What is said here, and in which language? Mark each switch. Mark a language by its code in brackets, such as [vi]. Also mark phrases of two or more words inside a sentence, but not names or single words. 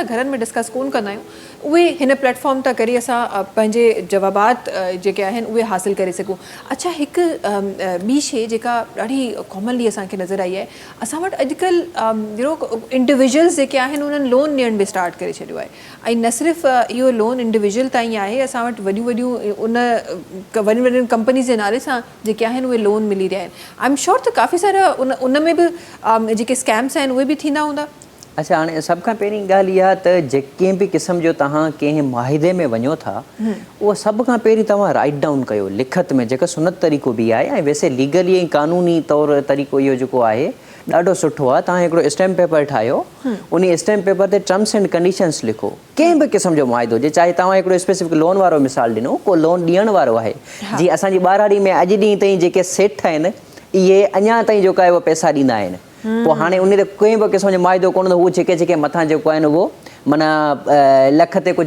[sd] घरनि में डिस्कस कोन कंदा आहियूं उहे हिन प्लेटफॉर्म तां करे असां पंहिंजे जवाबात जेके आहिनि उहे हासिल करे सघूं अच्छा हिकु ॿी शइ जेका ॾाढी कॉमनली असांखे नज़र आई आहे असां वटि अॼुकल्ह इंडिविजुअल्स जेके आहिनि उन्हनि लोन ॾियण बि स्टार्ट करे छॾियो आहे ऐं न सिर्फ़ु इहो लोन इंडिविजुअल ताईं आहे असां वटि वॾियूं वॾियूं कंपनीज़ जे नाले सां जेके आहिनि उहे लोन मिली रहिया आहिनि [en] I am sure [sd] त काफ़ी सारा उन में बि जेके स्कैम्स आहिनि उहे बि थींदा हूंदा अच्छा हाणे सभ खां पहिरीं ॻाल्हि इहा त जेके बि क़िस्म जो तव्हां कंहिं मुआहिदे में वञो था उहो सभ खां पहिरीं तव्हां [en] write down [sd] कयो लिखत में जेका सुनत तरीक़ो बि आहे ऐं वैसे लीगली ऐं क़ानूनी तौरु तरीक़ो इहो जेको आहे ॾाढो सुठो आहे तव्हां हिकिड़ो [en] stamp paper [sd] ठाहियो उन [en] stamp paper [sd] ते [en] terms and conditions [sd] लिखो कंहिं बि क़िस्म जो मुआहिदो हुजे चाहे तव्हां हिकिड़ो [en] specific loan [sd] वारो मिसाल ॾिनो को लोन ॾियण वारो आहे जीअं असांजी ॿारहाड़ी में अॼु ॾींहं ताईं जेके सेठ आहिनि इहे अञा ताईं जेको आहे उहो पैसा ॾींदा आहिनि पोइ हाणे उन ते कंहिं बि क़िस्म जो मुआहिदो कोन हूअ जेके मथां जेको आहे न उहो माना लख ते कुझु